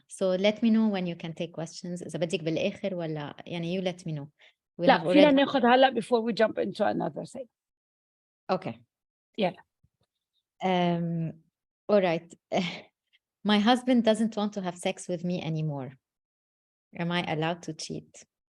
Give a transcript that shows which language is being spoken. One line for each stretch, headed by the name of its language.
English: So let me know when you can take questions.
Arabic: إذا بدك بالآخر ولا يعني
English: you let me know. We have
Arabic: لا فينا
English: already.
Arabic: ناخد هلا
English: before we jump into another thing. Okay.
Arabic: يلا.
English: All right. My husband doesn't want to have sex with me anymore. Am I allowed to cheat?